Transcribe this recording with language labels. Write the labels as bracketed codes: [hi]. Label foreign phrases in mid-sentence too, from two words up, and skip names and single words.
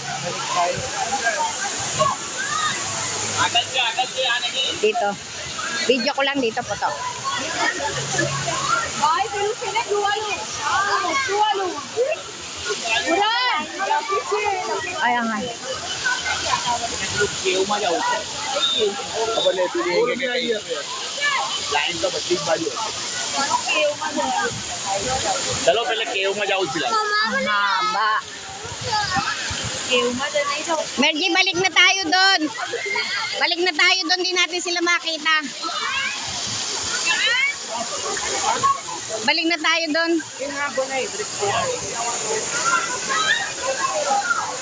[tl] Dito. Video ko lang dito po to. Ayan nga. [hi] चलो पहले केव में जाओ फिलहाल [tl] Ang haba. Mergy, balik na tayo doon. Balik na tayo doon, di natin sila makita. Balik na tayo doon.